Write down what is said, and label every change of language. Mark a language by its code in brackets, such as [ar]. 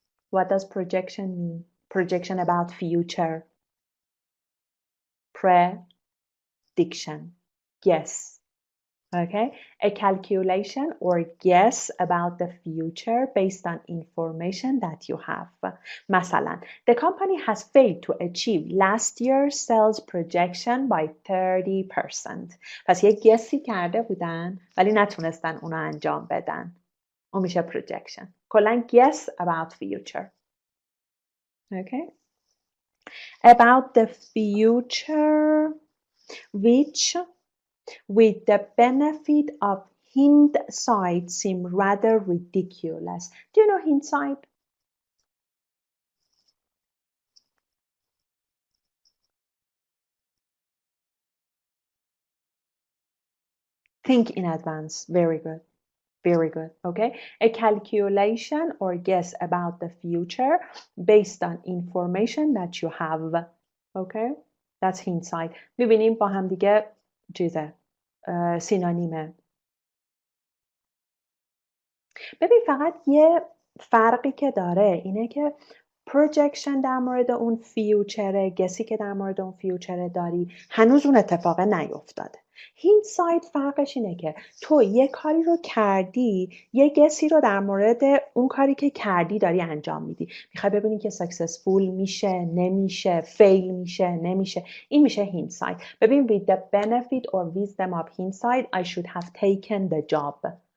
[en] What does projection mean? Projection about future. Prediction. Guess. Okay. A calculation or guess about the future based on information that you have. مثلا, the company has failed to achieve last year's sales projection by 30%. [fa] پس یه گسی کرده بودن ولی نتونستن اونو انجام بدن. اون میشه projection. [en] کلاً guess about future. Okay. About the future which with the benefit of hindsight seem rather ridiculous. Do you know hindsight? Think in advance. Very good. Very good. Okay. A calculation or guess about the future based on information that you have. Okay. That's hindsight. [fa] می‌بینیم با هم دیگه چیزه سینونیمه. ببین فقط یه فرقی که داره اینه که پروجکشن در مورد اون فیوچره گسی که در مورد اون فیوچره داری هنوز اون اتفاق نیفتاده هیندسایت فرقش اینه که تو یه کاری رو کردی یه گسی رو در مورد اون کاری که کردی داری انجام میدی میخوای ببینی که سکسسفول میشه نمیشه فیل میشه نمیشه این میشه هیندسایت ببین [en] with the benefit or wisdom of hindsight I should have taken the job